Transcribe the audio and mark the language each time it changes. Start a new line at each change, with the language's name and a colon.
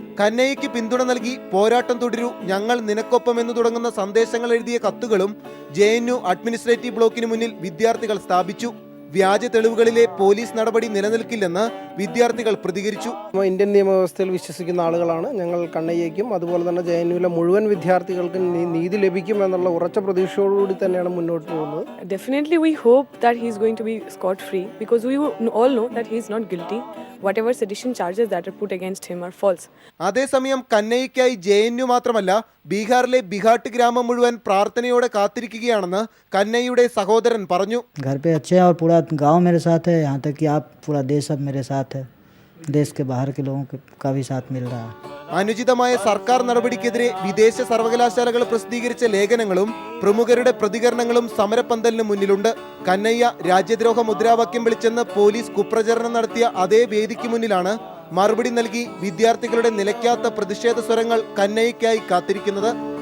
Malayalam: കന്നയ്യയ്ക്ക് പിന്തുണ നൽകി പോരാട്ടം തുടരൂ, ഞങ്ങൾ നിനക്കൊപ്പം എന്ന് തുടങ്ങുന്ന സന്ദേശങ്ങൾ എഴുതിയ കത്തുകളും JNU അഡ്മിനിസ്ട്രേറ്റീവ് ബ്ലോക്കിന് മുന്നിൽ വിദ്യാർത്ഥികൾ സ്ഥാപിച്ചു. വ്യാജ തെളിവുകളിലെ പോലീസ് നടപടി നിലനിൽക്കില്ലെന്ന് വിദ്യാർത്ഥികൾ പ്രതികരിച്ചു. ഇന്ത്യൻ നിയമവ്യവസ്ഥയിൽ വിശ്വസിക്കുന്ന ആളുകളാണ് ഞങ്ങൾ. കന്നയ്യയ്ക്കും അതുപോലെ തന്നെ JNUവിലെ മുഴുവൻ വിദ്യാർത്ഥികൾക്കും നീതി ലഭിക്കും എന്നുള്ള ഉറച്ച പ്രതീക്ഷയോടുകൂടി തന്നെയാണ് മുന്നോട്ട് പോകുന്നത്.
English: Definitely we hope that he is going to be scot free because we all know that he is not guilty. Whatever sedition charges that are put against him are false.
Malayalam: അതേസമയം കന്നയ്യയ്ക്കായി JNU മാത്രമല്ല ബീഹാറിലെ ബിഹാട്ട് ഗ്രാമം മുഴുവൻ പ്രാർത്ഥനയോടെ കാത്തിരിക്കുകയാണെന്ന് കന്നയ്യയുടെ സഹോദരൻ പറഞ്ഞു.
Hindi: घर पे अच्छे हैं और पूरा गांव मेरे साथ है, यहाँ तक कि आप पूरा देश अब मेरे साथ है, देश के बाहर के लोगों का भी साथ मिल रहा है.
Malayalam: അനുചിതമായ സർക്കാർ നടപടിക്കെതിരെ വിദേശ സർവകലാശാലകൾ പ്രസിദ്ധീകരിച്ച ലേഖനങ്ങളും പ്രമുഖരുടെ പ്രതികരണങ്ങളും സമരപ്പന്തലിന് മുന്നിലുണ്ട്. കന്നയ്യ രാജ്യദ്രോഹ മുദ്രാവാക്യം വിളിച്ചെന്ന് പോലീസ് കുപ്രചരണം നടത്തിയ അതേ വേദിക്ക് മുന്നിലാണ് മറുപടി നൽകി വിദ്യാർത്ഥികളുടെ നിലയ്ക്കാത്ത പ്രതിഷേധ സ്വരങ്ങൾ കന്നയ്യയ്ക്കായി കാത്തിരിക്കുന്നത്.